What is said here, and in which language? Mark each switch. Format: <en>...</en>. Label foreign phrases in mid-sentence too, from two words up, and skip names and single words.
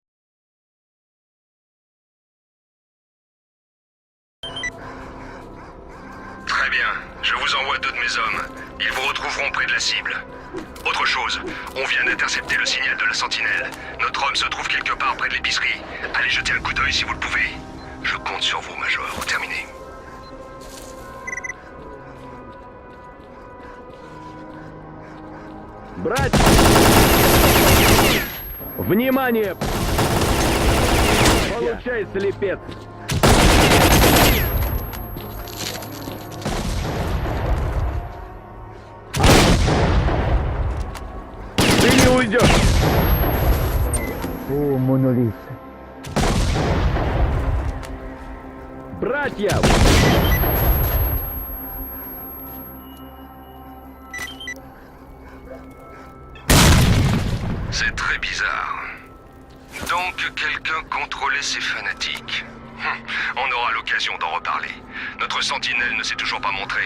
<fr>Très bien. Je vous envoie 2 de mes hommes. Ils vous retrouveront près de la cible. Autre chose, on vient d'intercepter le signal de la sentinelle. Notre homme se trouve quelque part près de l'épicerie. Allez jeter un coup d'œil si vous le pouvez. Je compte sur vous, Major. Terminé.</fr> <ru>Брать! Внимание! Получай, слепец! Ты не уйдешь!</ru> <fr>Ô monolithe,</fr> <ru>Братья!</ru> <fr>C'est très bizarre. Donc, quelqu'un contrôlait ces fanatiques. On aura l'occasion d'en reparler. Notre sentinelle ne s'est toujours pas montré.</fr>